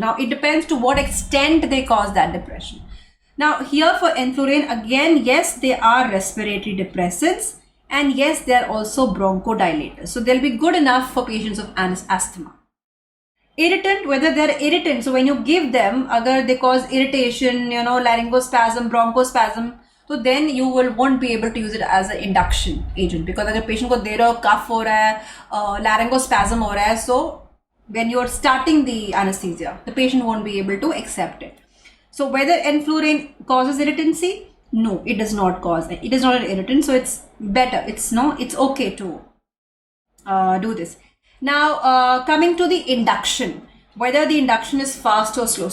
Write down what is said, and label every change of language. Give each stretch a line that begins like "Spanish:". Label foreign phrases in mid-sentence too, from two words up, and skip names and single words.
English: Now, it depends to what extent they cause that depression. Now, here for enflurane, again, yes, they are respiratory depressants, and yes, they are also bronchodilators. So they'll be good enough for patients of asthma. Irritant, whether they're irritant, so when you give them, agar they cause irritation, laryngospasm, bronchospasm, so then you won't be able to use it as an induction agent, because
Hindi: agar patient ko dero cough ho raha hai,
English: laryngospasm ho raha hai, so when you're starting the anesthesia, the patient won't be able to accept it. So whether enflurane causes irritancy? No, it does not cause it. It is not an irritant, so it's better. It's okay to do this. Now, coming to the induction, whether the induction is fast or slow.